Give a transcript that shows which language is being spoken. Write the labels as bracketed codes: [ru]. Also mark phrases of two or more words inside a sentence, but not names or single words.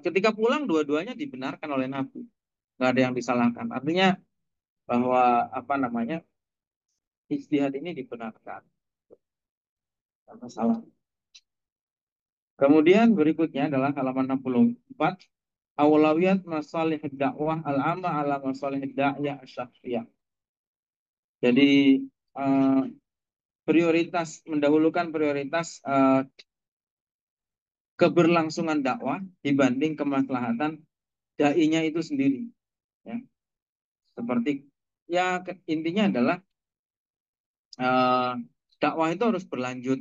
[id] Ketika pulang, dua-duanya dibenarkan oleh Nabi. Nggak ada yang disalahkan. Artinya bahwa apa namanya ijtihad ini dibenarkan. Nggak masalah. Kemudian berikutnya adalah halaman 64. [ar] أولوية مصالح الدعوة العامة على مصالح الداعية الشخصية. [id] Jadi eh, prioritas mendahulukan prioritas keberlangsungan dakwah dibanding kemaslahatan dai-nya itu sendiri, ya. Seperti ya intinya adalah eh, dakwah itu harus berlanjut.